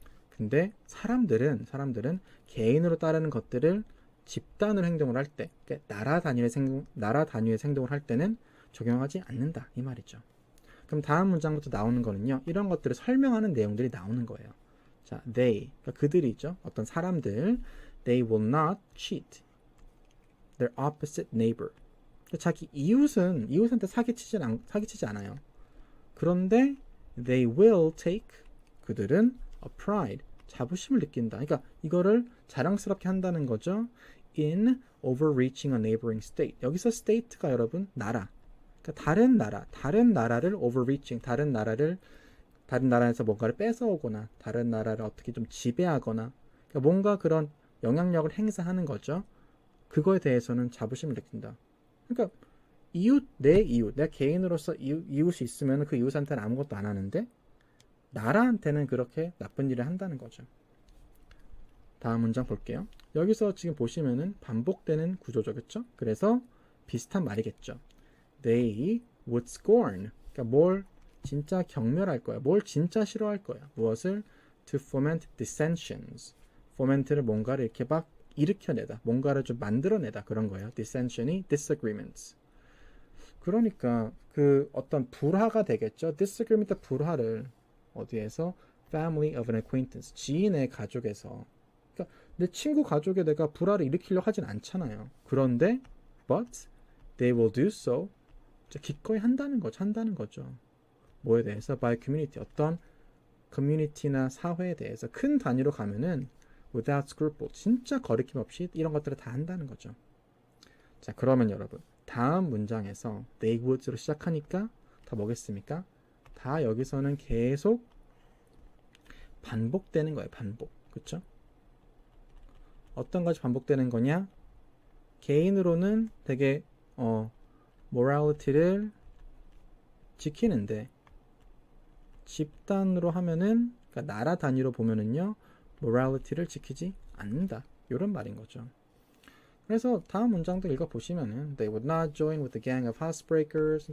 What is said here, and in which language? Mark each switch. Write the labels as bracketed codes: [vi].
[ko] 근데 사람들은 개인으로 따르는 것들을 집단으로 행동을 할 때, 그러니까 나라 단위의 행동을 할 때는 적용하지 않는다. 이 말이죠. 그럼 다음 문장부터 나오는 거는요, 이런 것들을 설명하는 내용들이 나오는 거예요. 자, they, 그러니까 그들이 있죠. 어떤 사람들, [en] they will not cheat their opposite neighbor. [ko] 그러니까 자기 이웃한테 사기치지 않아요. 그런데 [en] they will take, [ko] 그들은 [en] a pride, [ko] 자부심을 느낀다. 그러니까 이거를 자랑스럽게 한다는 거죠. [en] in overreaching a neighboring state. [ko] 여기서 state가 여러분 나라. 그러니까 다른 나라를 overreaching, 다른 나라에서 뭔가를 뺏어오거나 다른 나라를 어떻게 좀 지배하거나, 그러니까 뭔가 그런 영향력을 행사하는 거죠. 그거에 대해서는 자부심을 느낀다. 그러니까 내가 개인으로서 이웃이 있으면 그 이웃한테는 아무것도 안 하는데 나라한테는 그렇게 나쁜 일을 한다는 거죠. 다음 문장 볼게요. 여기서 지금 보시면은 반복되는 구조죠, 그렇죠? 그래서 비슷한 말이겠죠. [en] They would scorn. [ko] 그러니까 뭘 진짜 경멸할 거야. 뭘 진짜 싫어할 거야. 무엇을? [en] To foment dissensions. [ko] foment를 뭔가를 이렇게 막 일으켜내다. 뭔가를 좀 만들어내다. 그런 거예요. dissension이 disagreements. 그러니까 그 어떤 불화가 되겠죠. disagreement 불화를 어디에서 [en] family of an acquaintance [ko] 지인의 가족에서 그러니까 내 친구 가족에 내가 불화를 일으키려 하진 않잖아요. 그런데 [en] but they will do so [ko] 기꺼이 한다는 거죠. 뭐에 대해서 [en] by community [ko] 어떤 커뮤니티나 사회에 대해서 큰 단위로 가면은 [en] without scruple [ko] 진짜 거리낌 없이 이런 것들을 다 한다는 거죠. 자 그러면 여러분 다음 문장에서 they would로 시작하니까 다 뭐겠습니까? 다 여기서는 계속 반복되는 거예요. 반복. 그쵸? 어떤 것이 반복되는 거냐? 개인으로는 되게 morality를 지키는데 집단으로 하면은 그러니까 나라 단위로 보면은요 morality를 지키지 않는다. 이런 말인 거죠. 그래서 다음 문장도 읽어보시면은 [en] They would not join with the gang of housebreakers.